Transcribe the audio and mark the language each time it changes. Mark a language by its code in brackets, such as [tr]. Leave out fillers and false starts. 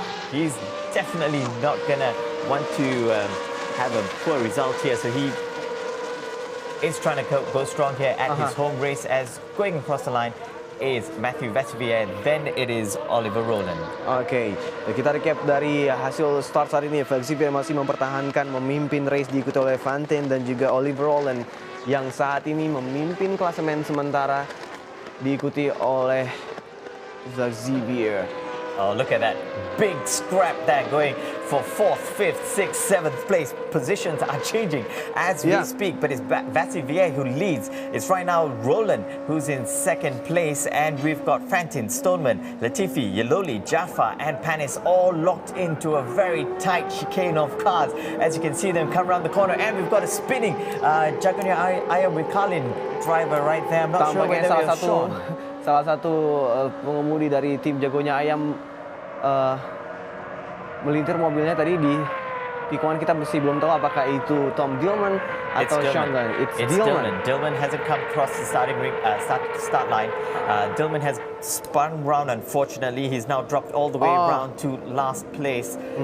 [en] He's definitely not gonna want to have a poor result here, so he is trying to go strong here at his home race. As going across the line is Matthew Vassivier, then it is Oliver Rowland. [id] Oke, kita recap dari hasil start saat ini. Vassivier masih mempertahankan memimpin race, diikuti oleh Vanten dan juga Oliver Rowland yang saat ini memimpin klasemen sementara, diikuti oleh Xavier. [en] Oh, look at that big scrap there going for 4th, 5th, 6th, 7th place. Positions are changing as we speak, but it's Vassivier who leads. It's right now Rowland who's in 2nd place, and we've got Fantin, Stoneman, Latifi, Yeloli, Jaffa and Panis all locked into a very tight chicane of cars. As you can see them come around the corner, and we've got a spinning Jagonya Ayam with Carlin driver right there. I'm not sure whether they're Sean. [id] Salah satu pengemudi dari tim Jagonya Ayam melintir mobilnya tadi di tikungan. Kita masih belum tahu apakah itu Tom Dillman atau Sean Glyle. [en] It's Dillman. Dillman hasn't come across the starting ring, start line. Dillman has spun round. Unfortunately, he's now dropped all the way around to last place.